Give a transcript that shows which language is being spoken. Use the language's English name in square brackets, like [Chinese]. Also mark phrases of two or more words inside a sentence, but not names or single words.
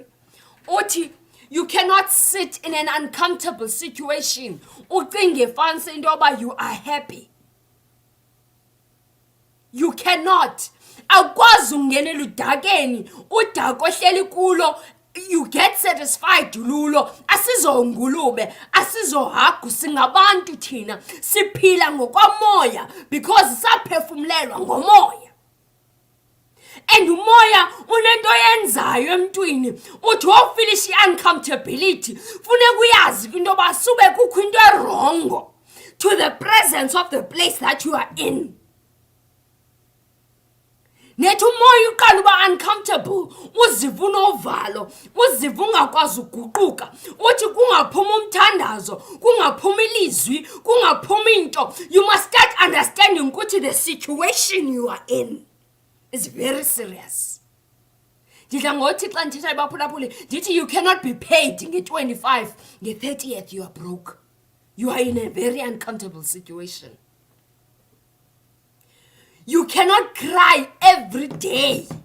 [English] Uthi you cannot sit in an uncomfortable situation [Xhosa] ucinge fancy into yoba [English] you are happy. You cannot. [Xhosa] Akwazi ungenela udakeni udako ohleli kulo. [English] You get satisfied lulo. [Xhosa] Asizongulube, asizohagu, singabantu thina siphila ngokwamoya because saphefumlelwa ngomoya. And umoya unento yenzayo emntwini uthi wofinish uncomfortability funeka uyazi into yoba sube kukho into erongo [English] to the presence of the place that you are in. [Xhosa] Nethi umoya uqala uba uncomfortable, uziva unovalo, uziva ungakwazi ukuguquka, uthi kungaphuma umthandazo, kungaphuma ilizwi, kungaphuma into. [English] You must start understanding ukuthi the situation you are in. is very serious. You cannot be paid in 25, the 30th you are broke. You are in a very uncomfortable situation. You cannot cry every day.